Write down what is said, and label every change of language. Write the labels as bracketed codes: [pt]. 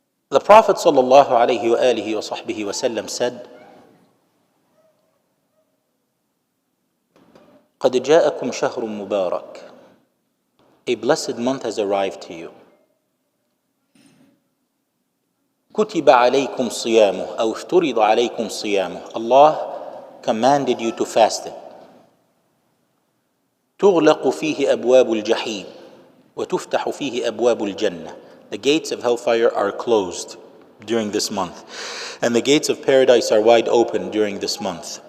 [en] The Prophet sallallahu alaihi wa sallam said, [ar] قَدْ جَاءَكُمْ شَهْرٌ مُبَارَكٌ. [en] A blessed month has arrived to you. [ar] كُتِبَ عَلَيْكُمْ صِيَامُهُ أو افترض عليكم صيامه. [en] Allah commanded you to fast it. [ar] تُغْلَقُ فِيهِ أَبْوَابُ الْجَحِيمِ وَتُفْتَحُ فِيهِ أَبْوَابُ الْجَنَّةِ. [en] The gates of hellfire are closed during this month, and the gates of paradise are wide open during this month.